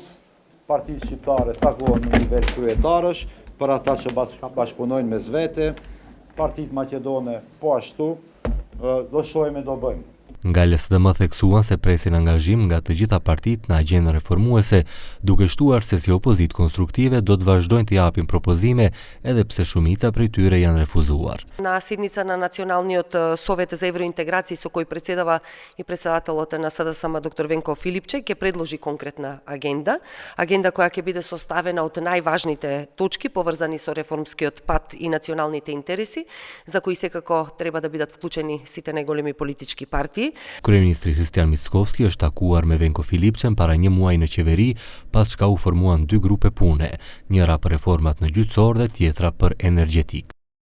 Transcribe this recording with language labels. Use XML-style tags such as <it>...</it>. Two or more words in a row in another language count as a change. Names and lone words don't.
<sq>Partitë shqiptare takohen në nivel kryetarësh për ata që bashkëpunojnë mes vete, partitë maqedone po ashtu. Do shohim e do bëjmë. Nga LSDM theksuan se presin angazhim nga të gjitha partitë në agjendën reformuese, duke shtuar se si opozitë konstruktive do të vazhdojnë të japin propozime edhe pse shumica prej tyre janë refuzuar.</sq> <mk>На седница на Националниот совет за евроинтеграција со кој председава и председателот на СДСМ доктор Венко Филипче ќе предложи конкретна агенда која ќе биде составена од најважните точки поврзани со реформскиот пат и националните интереси, за кои секако треба да бидат вклучени сите најголеми политички партии.</mk> <sq>Kryeministri Kristian Mickovski është takuar me Venko Filipçen para një muaji në qeveri, pas çka u formuan dy grupe pune, njëra për reformat në gjyqësor dhe tjetra për energjetik.</sq>